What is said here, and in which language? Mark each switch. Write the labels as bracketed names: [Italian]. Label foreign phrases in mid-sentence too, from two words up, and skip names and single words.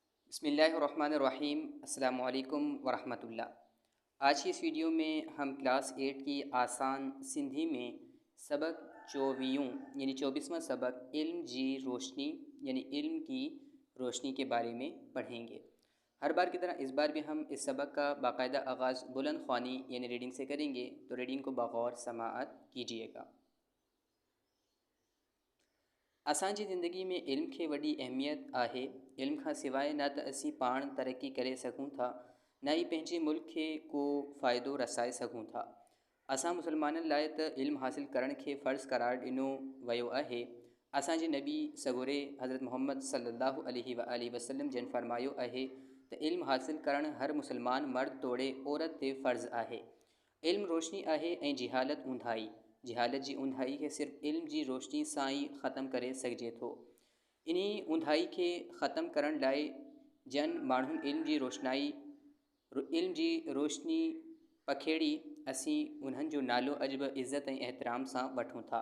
[Arabic] بسم الله الرحمن الرحيم۔ السلام عليكم ورحمة الله. [Urdu] آج کی اس ویڈیو میں ہم کلاس 8 کی آسان سندھی میں سبق 24 یعنی 24واں سبق [Sindhi] इल्म जी रोशनी [Urdu] یعنی علم کی روشنی کے بارے میں پڑھیں گے. ہر بار کی طرح اس بار بھی ہم اس سبق کا باقاعدہ آغاز بلند خوانی یعنی ریڈنگ سے کریں گے، تو ریڈنگ کو بغور سماعت کیجیے گا. [Sindhi] असांजी ज़िंदगी में इल्म खे वॾी अहमियत आहे। इल्म खां सवाइ न त असीं पाण तरक़ी करे सघूं था, न ई पंहिंजे मुल्क खे को फ़ाइदो रसाए सघूं था। असां मुसलमाननि लाइ त इल्म हासिल करण खे फ़र्ज़ करार ॾिनो वियो आहे। असांजे नबी सगोरे हज़रत मुहम्मद [Arabic] صلى الله عليه وسلم [Sindhi] जन फरमायो आहे त इल्म हासिल करण हर मुसलमान मर्द तोड़े औरत ते फ़र्ज़ आहे। इल्म रोशनी आहे ऐं जिहालत ऊंधाई। जिहालत जी ऊंधाई खे सिर्फ़ इल्म जी रोशनी सां ई ख़तमु करे सघिजे थो। इन ऊंधाई खे ख़तमु करण लाइ जन माण्हुनि इल्म जी रोशनी पखेड़ी असीं उन्हनि जो नालो अॼु बि इज़त ऐं एहतराम सां वठूं था।